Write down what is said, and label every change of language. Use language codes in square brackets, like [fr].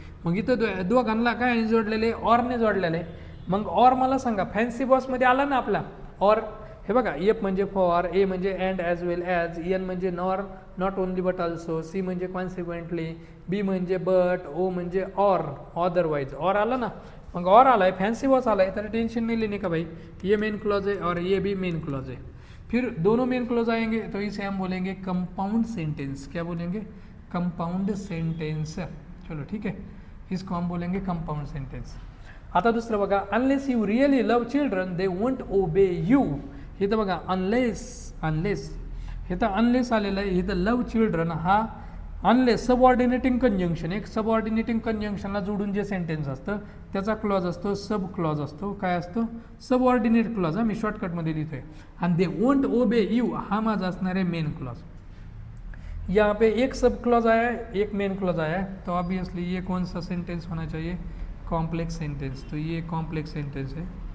[mr] मग इथं दोघांना काय जोडलेले ऑरने जोडलेले. मग ऑर मला सांगा फॅन्सी बॉसमध्ये आला ना आपला ऑर. हे बघा एफ म्हणजे फॉर, ए म्हणजे and as well as, N म्हणजे nor not only but also, C म्हणजे कॉन्सिक्वेंटली, बी म्हणजे बट, ओ म्हणजे ऑर अदरवाईज. ऑर आला ना मग ऑर आला आहे फॅन्सी बॉस आला आहे तर [hi] टेंशन नहीं लेने का भाई. ये मेन क्लॉज है और ये भी मेन क्लॉज है. फिर दोनों मेन क्लॉज आएंगे तो इसे हम बोलेंगे कंपाउंड सेंटेंस. क्या बोलेंगे कंपाउंड सेंटेंस. चलो ठीक है इसको हम बोलेंगे कंपाउंड सेंटेंस. [mr] आता दुसरं बघा [en] Unless you really love children they won't obey you. [mr] इथं बघा अनलेस इथं अनलेस आलेलं आहे. इथं लव चिल्ड्रन हा अनलेस सबऑर्डिनेटिंग कंजंक्शन. एक सबऑर्डिनेटिंग कंजंक्शनला जोडून जे सेंटेन्स असतं त्याचा क्लॉज असतो सब क्लॉज असतो. काय असतो सबऑर्डिनेट क्लॉज. हा मी शॉर्टकटमध्ये लिहितोय. आणि [en] they won't obey you [mr] हा माझा असणार आहे मेन क्लॉज. [hi] यहाँ पे एक सब क्लॉज आया है एक मेन क्लॉज आया है तो ऑब्वियसली ये कौन सा सेंटेंस होना चाहिए कॉम्प्लेक्स सेंटेंस. तो ये कॉम्प्लेक्स सेंटेंस है.